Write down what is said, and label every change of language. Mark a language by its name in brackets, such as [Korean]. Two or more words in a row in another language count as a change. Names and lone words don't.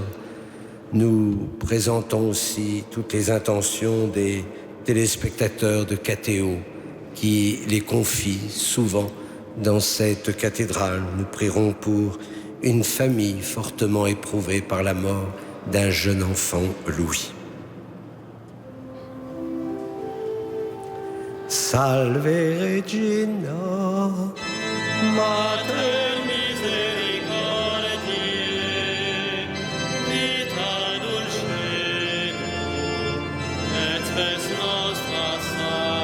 [French] Nous présentons aussi toutes les intentions des téléspectateurs de KTO qui les confient souvent dans cette cathédrale. Nous prierons pour une famille fortement éprouvée par la mort d'un jeune enfant, Louis. [Latin] Salve Regina, Mater misericordiae, vita dulcedo, et spes nostra salus.